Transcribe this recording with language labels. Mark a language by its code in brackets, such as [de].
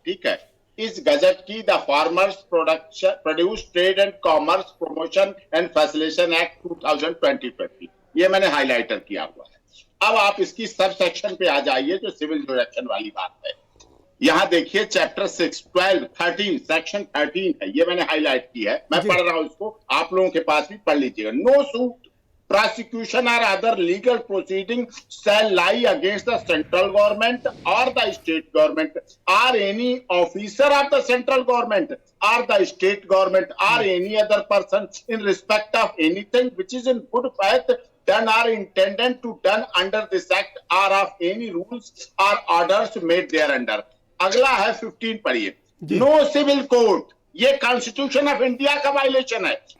[hi] ठीक है, इस गजट की the farmers produce trade and commerce promotion and facilitation act 2020, ये मैंने हाईलाइटर किया हुआ है। अब आप इसकी सब सेक्शन पे आ जाइए, जो सिविल जुरिडिक्शन वाली बात है। यहां देखिए चैप्टर 6, 12, 13, सेक्शन 13 है, ये मैंने हाईलाइट की है, मैं पढ़ रहा हूं इसको, आप लोगों के पास भी पढ़ लीजिएगा। [en] No suit, prosecution or other legal proceeding shall lie against the central government or the state government or any officer of the central government or the state government or any other person in respect of anything which is in good faith done or intended to done under this act or of any rules or orders made thereunder। [hi] अगला है 15, पढ़िए। [en] no civil court, [hi] ये constitution of India का violation है।